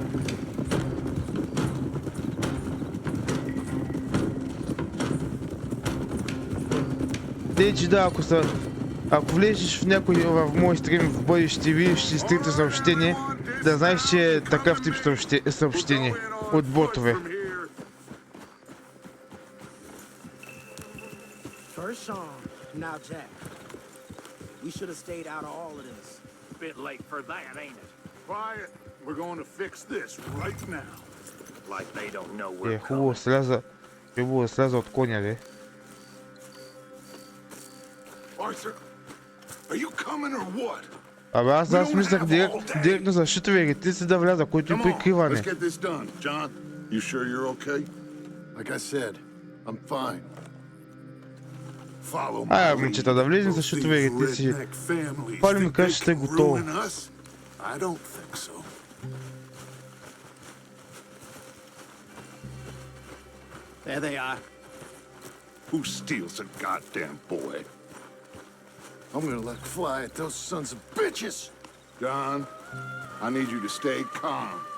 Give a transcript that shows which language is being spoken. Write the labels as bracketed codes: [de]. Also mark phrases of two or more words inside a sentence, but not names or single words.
[bg] Че да, ако влезеш в мой стрим в бъдеще и видиш стрите съобщения, да знаеш, че е такъв тип съобщение от ботове. [en] First song, now Jack. We should have stayed out of all of this. Bit late for that, ain't it? Quiet. We're going to fix this right now. Like they don't know we're [bg] Хубаво сляза от коня, де. [en] Arthur, are you coming or what? [bg] Абе аз мислях директно за щитови ретици да вляза, които е прикриване. [en] Let's get this done. John, you sure you're okay? Like I said, I'm fine. Follow me. [bg] Момчета, да влезем за щитови ретици. Палим къщата е готово. [en] I don't think so. There they are. Who steals a goddamn boy? I'm gonna let fly at those sons of bitches! John, I need you to stay calm.